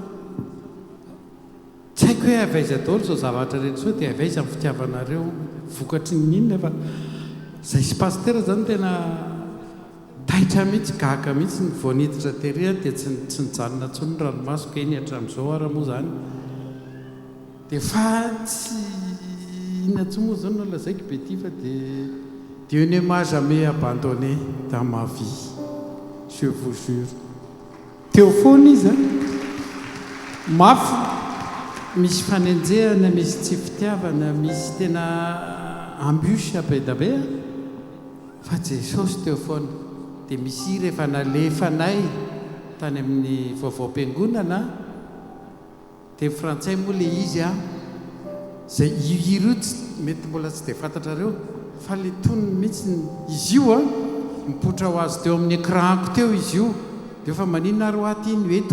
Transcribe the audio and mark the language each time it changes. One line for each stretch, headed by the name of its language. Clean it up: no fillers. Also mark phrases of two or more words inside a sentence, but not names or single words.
Malagasy: Tsy haiko hoe avaiza daholo izao zavatra rehetra izao dia avaiza amin'ny fitiavanareo vokatry ny inona fa izay sy pastera izany tena taitra mihitsy, gaka mihitsy ny voaniditra tery dia tsy nijanona intsony ny ranomasoko eny hatramin'izao ara moa izany. Dia fa tsy inona intsony moa izany no lazaiko be ty fa dia
French: Dieu ne m'a jamais abandonné dans ma vie, je vous jure.
Malagasy: Teo foana izy mafy, misy fanenjehana, misy tsy fitiavana, misy tena ambusy be da be fa Jesosy teo foana. Dia misy rehefa nalefanay tany amin'ny vaovao-piangonana dia frantsay moa le izy izay io tsy mety mbola tsy dia fantatrareo fa le tonony mihitsy izy io mipotra ho azy teo amin'ny écranko teo izy io dia efa maninona ary ho aty iny eto.